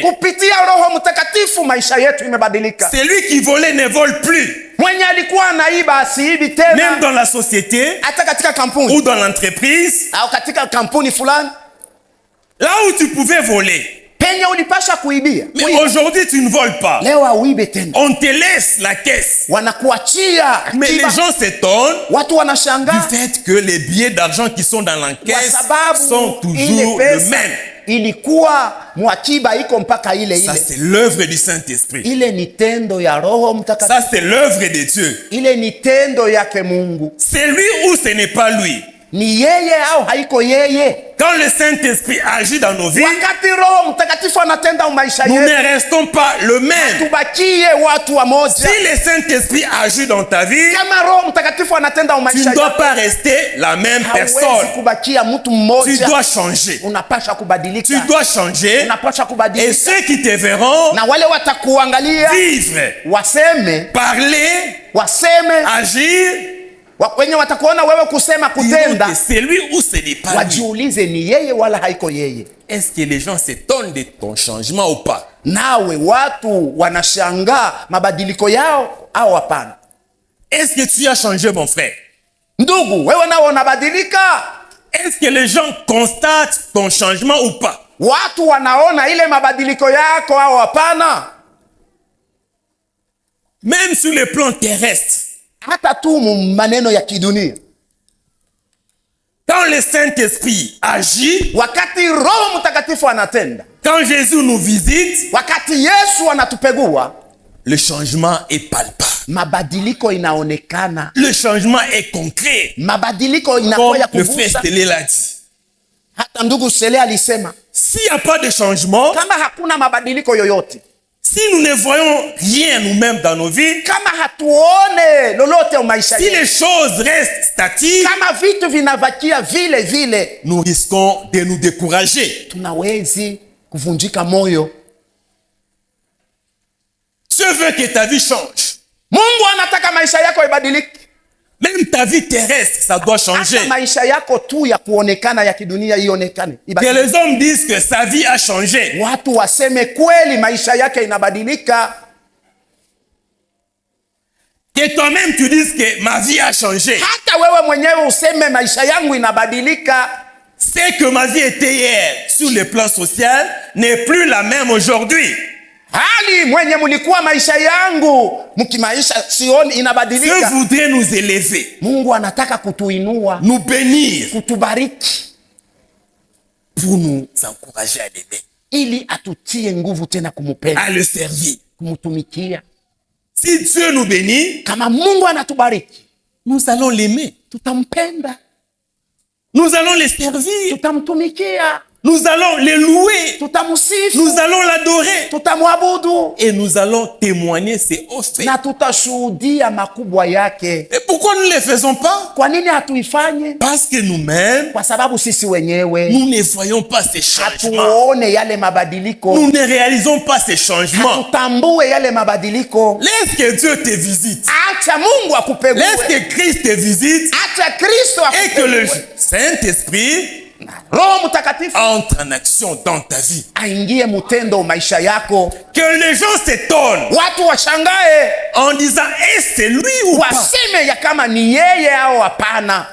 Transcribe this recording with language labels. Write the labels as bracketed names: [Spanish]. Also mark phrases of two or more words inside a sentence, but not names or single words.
[Swahili] Kupitia Roho Mtakatifu maisha yetu imebadilika. [French] Celui qui volait ne vole plus. [Swahili] Mwenye alikuwa anaiba asiibi tena. [French] Même dans la société, [Swahili] hata katika kampuni [French] ou dans l'entreprise, [Swahili] au katika kampuni fulani, [French] là où tu pouvais voler, [Swahili] penye ulipasha kuibia. [French] Mais aujourd'hui, tu ne voles pas. [Swahili] Leo hauibe tena. [French] On te laisse la caisse. [Swahili] Wanakuachia. [French] Mais les gens s'étonnent [Swahili] watu wanashangaa [French] du fait que les billets d'argent qui sont dans la caisse sont toujours le même. [Swahili] Ilikuwa mwakiba iko mpaka ile. [French] Ça, c'est l'œuvre du Saint-Esprit. [Swahili] Ile ni tendo ya Roho Mtakatifu. [French] Ça, c'est l'œuvre de Dieu. [Swahili] Ile ni tendo yake Mungu. [French] C'est lui ou ce n'est pas lui? [Swahili] Ni yeye au haiko yeye? [French] Quand le Saint-Esprit agit dans nos vies, [Swahili] wakati Roho Mtakatifu anatenda maisha yetu, [French] nous ne restons pas le même. [Swahili] Tubakie watu wa moja. [French] Si le Saint-Esprit agit dans ta vie, [Swahili] kama Roho Mtakatifu anatenda maisha [French] tu ne dois pas rester la même personne. [Swahili] Hawezi kubakia mtu mmoja. [French] Tu dois changer. [Swahili] Unapasha kubadilika. [French] Tu dois changer. [Swahili] Unapasha kubadilika. [French] Et ceux qui te verront, [Swahili] na wale watakuangalia, [French] vivre, [Swahili] waseme, [French] parler, [Swahili] waseme, [French] agir, [Swahili] wenye watakuona wewe kusema kutenda, [French] c'est lui ou ce n'est pas lui. [Swahili] Wajiulize ni yeye wala haiko yeye. [French] Est-ce que les gens s'étonnent de ton changement ou pas? [Swahili] Nawe watu wanashangaa mabadiliko yao au hapana? [French] Est-ce que tu as changé, mon frère? [Swahili] Ndugu, wewe nao unabadilika? [French] Est-ce que les gens constatent ton changement ou pas? [Swahili] Watu wanaona ile mabadiliko yako au hapana? [French] Même sur le plan terrestre. [Swahili] Hata tu maneno ya kidunia. [French] Quand le Saint-Esprit agit, [Swahili] wakati Roho Mtakatifu anatenda, [French] quand Jésus nous visite, [Swahili] wakati Yesu anatupegua, [French] le changement est palpable. [Swahili] Mabadiliko inaonekana. [French] Le changement est concret. [Swahili] Mabadiliko inakuwa ya kugusa. [French] Le frère Stélé l'a dit. [Swahili] Hata ndugu Stélé alisema, [French] s'il n'y a pas de changement, [Swahili] kama hakuna mabadiliko yoyote, [French] si nous ne voyons rien nous-mêmes dans nos vies, [Swahili] kama hatuone lolote maisha [French] si les choses restent statiques, [Swahili] kama vitu vinabakia vile vile, [French] nous risquons de nous décourager. [Swahili] Tunawezi kuvunjika moyo. [French] Dieu veut que ta vie change. [Swahili] Mungu anataka maisha yako ibadilike. [French] Même ta vie terrestre, ça doit changer. [Swahili] Hata maisha yako tu ya kuonekana ya kidunia ionekane. [French] Que les hommes disent que sa vie a changé. [Swahili] Watu waseme kweli maisha yake inabadilika. [French] Que toi-même tu dises que ma vie a changé. [Swahili] Hata wewe mwenyewe useme maisha yangu inabadilika. [French] C'est que ma vie était hier sur le plan social n'est plus la même aujourd'hui. [Swahili] Hali mwenye mulikuwa maisha yangu mkimaisha sioni inabadilika. [French] Dieu voudrait nous élever. [Swahili] Mungu anataka kutuinua, [French] nous bénir, [Swahili] kutubariki, [French] pour nous encourager à l'aimer, [Swahili] ili atutie nguvu tena kumupenda, [French] à le servir, [Swahili] kumtumikia. [French] Si Dieu nous bénit, [Swahili] kama Mungu anatubariki, [French] nous allons l'aimer, [Swahili] tutampenda, [French] nous allons le servir, [Swahili] tutamtumikia, [French] nous allons le louer, [Swahili] tutamsifu, [French] nous allons l'adorer, [Swahili] tutamwabudu, [French] et nous allons témoigner ses hauts faits. [Swahili] Na tutashuhudia makubwa yake. [French] Et pourquoi nous ne le faisons pas? [Swahili] Kwa nini hatuifanye? [French] Parce que nous-mêmes, [Swahili] kwa sababu sisi wenyewe, [French] nous ne voyons pas ces changements. [Swahili] Hatuone yale mabadiliko. [French] Nous ne réalisons pas ces changements. [Swahili] Hatutambue yale mabadiliko. [French] Laisse que Dieu te visite. [Swahili] Acha Mungu akupegue. [French] Laisse que Christ te visite. [Swahili] Acha Kristo akupegue. [French] Et que le Saint-Esprit [Swahili] Roho Mtakatifu [French] entre en action dans ta vie. [Swahili] Aingie mutendo maisha yako. [French] Que les gens s'étonnent. [Swahili] Watu washangae. [French] En disant, est-ce c'est lui ou pas? [Swahili] Waseme ya kama ni yeye au hapana.